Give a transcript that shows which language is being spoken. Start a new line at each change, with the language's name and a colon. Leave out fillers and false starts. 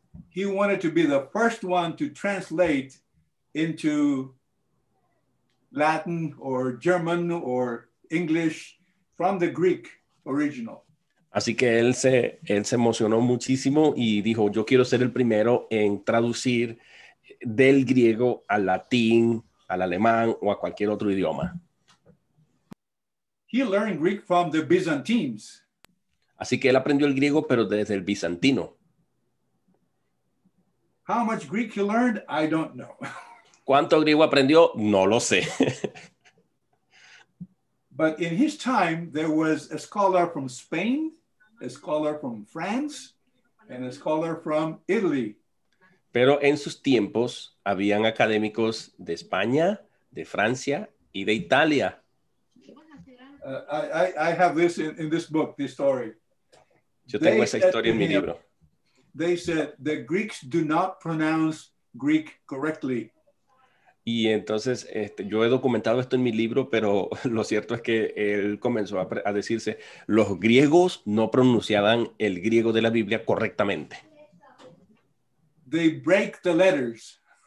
English: He wanted to be the first one to translate into Latin or German or English from the Greek original.
Spanish: Así que él se emocionó muchísimo y dijo, yo quiero ser el primero en traducir del griego al latín, al alemán o a cualquier otro idioma.
English: He learned Greek from the Byzantines.
Spanish: Así que él aprendió el griego, pero desde el bizantino.
English: How much Greek he learned, I don't know.
Spanish: ¿Cuánto griego aprendió? No lo sé.
English: But in his time, there was a scholar from Spain, a scholar from France, and a scholar from Italy.
Spanish: Pero en sus tiempos habían académicos de España, de Francia y de Italia.
English: I have this in this book, this story.
Spanish: Yo tengo esa historia en mi libro.
English: They said the Greeks do not pronounce Greek correctly.
Spanish: Y entonces yo he documentado esto en mi libro, pero lo cierto es que él comenzó a decirse, los griegos no pronunciaban el griego de la Biblia correctamente.
English: They break the letters.